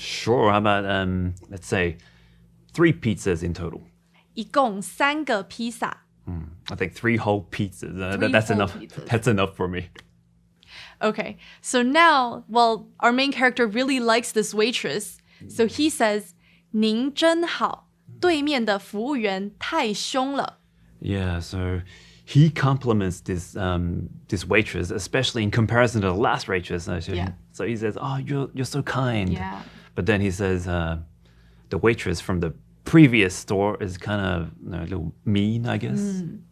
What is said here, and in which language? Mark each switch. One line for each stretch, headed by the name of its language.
English: Sure. How about, let's say, 3 pizzas in total?
Chinese: 一共3个披萨.
English: I think 3 whole pizzas. 3 that's whole enough. pizzas. That's enough for me. Okay, so now, well, our main character really likes this waitress. So he says,
Chinese: 您真好，对面的服务员太凶了.
English: Yeah, so he compliments this waitress, especially in comparison to the last waitress. Yeah. So he says, "Oh, you're so kind." Yeah. But then he says, the waitress from the previous store is kind of a little mean, I guess.